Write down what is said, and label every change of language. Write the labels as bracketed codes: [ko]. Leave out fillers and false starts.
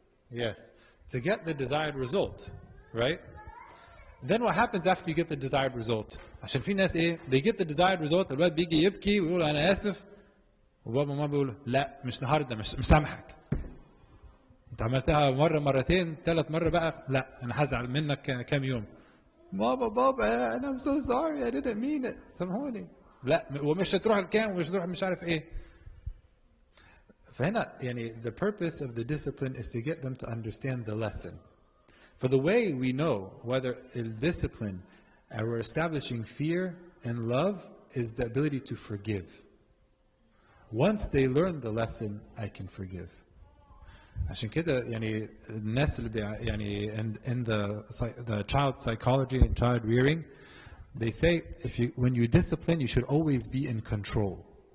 [en] Yes, to get the desired result, right? Then what happens after you get the desired result? [ar] عشان في ناس ايه [en] they get the desired result [ar] الواد بيجي يبكي ويقول انا اسف وبابا وماما بيقولوا لا مش النهارده مش مسامحك انت عملتها مره مرتين ثالث مره بقى لا انا هزعل منك كام يوم بابا انا [en] I'm so sorry I didn't mean it [ar] سامحوني لا ومش هتروح الكام ومش هتروح مش عارف ايه. فهنا يعني [en] the purpose of the discipline is to get them to understand the lesson. For the way we know whether in discipline we're establishing fear and love is the ability to forgive. Once they learn the lesson, I can forgive. [ar] عشان كده يعني الناس اللي يعني [en] in the child psychology and child rearing, they say when you discipline, you should always be in control.